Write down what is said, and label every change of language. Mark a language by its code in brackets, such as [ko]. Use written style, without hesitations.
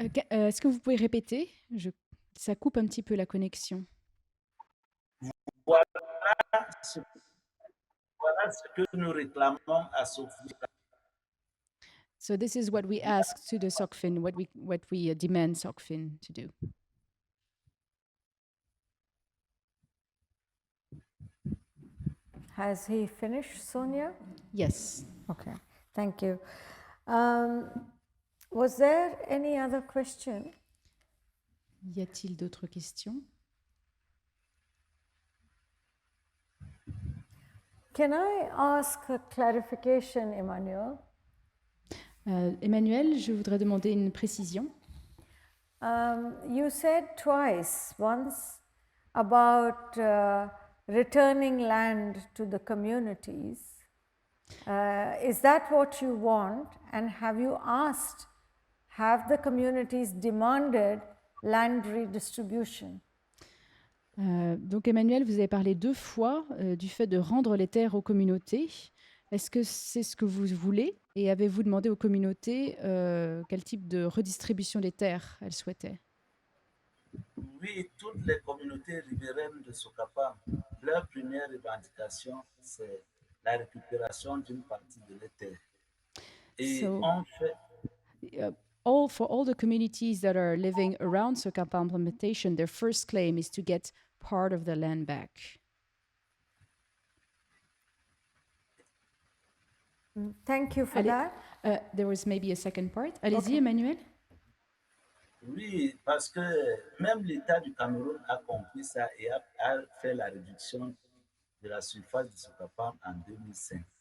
[fr] Est-ce que vous pouvez répéter? Ça coupe un petit peu la connexion. Voilà ce que nous réclamons à Sophie. [en] So this is what we ask to the SOCFIN, what we demand SOCFIN to do. Has he finished, Sonia? Yes. Okay, thank you. Was there any other question? [fr] Y a-t-il d'autres questions? [en] Can I ask a clarification, Emmanuel? [fr] Emmanuel, je voudrais demander une précision. [en] You said twice, once about returning land to the communities. Is that what you want? And have you asked, have the communities demanded land redistribution? [fr] Donc Emmanuel, vous avez parlé 2 fois du fait de rendre les terres aux communautés. Est-ce que c'est ce que vous voulez? Et avez-vous demandé aux communautés quel type de redistribution des terres elles souhaitaient? Oui, toutes les communautés riveraines de Sokapa, leur première revendication, c'est la récupération d'une partie de leurs terres. Et on fait... [en] For all the communities that are living around Sokapa implementation, their first claim is to get part of the land back. Thank you for that. There was maybe a second part. [fr] Allez-y, Emmanuel. Oui, parce que même l'État du Cameroun a compris ça et a fait la réduction de la surface de Sokapa en 2005.